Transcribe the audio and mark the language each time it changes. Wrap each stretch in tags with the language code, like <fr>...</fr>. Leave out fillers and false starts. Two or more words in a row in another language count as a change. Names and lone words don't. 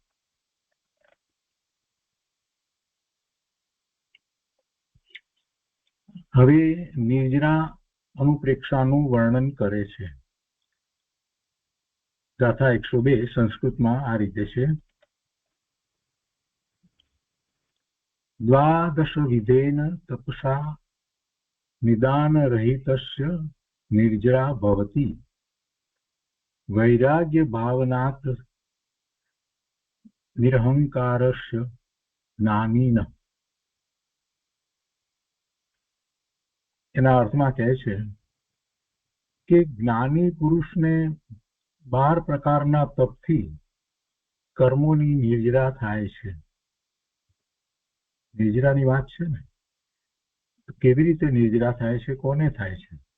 <gu>હવે નિર્જરા અનુપ્રેક્ષાનું વર્ણન કરે છે. ગાથા 102 સંસ્કૃતમાં આ રીતે છે.</gu> <sa>દ્વાદશ વિધેન તપસા નિદાન રહિતસ્ય निर्जरा भवति वैराग्य भावनात् निरहंकारस्य ज्ञानीन.</sa> <gu>એના અર્થમાં કહે છે કે જ્ઞાની પુરુષને 12 પ્રકારના તપથી કર્મોની નિર્જરા થાય છે. નિર્જરાની વાત છે ને, કેવી રીતે નિર્જરા થાય છે, કોને થાય છે?</gu>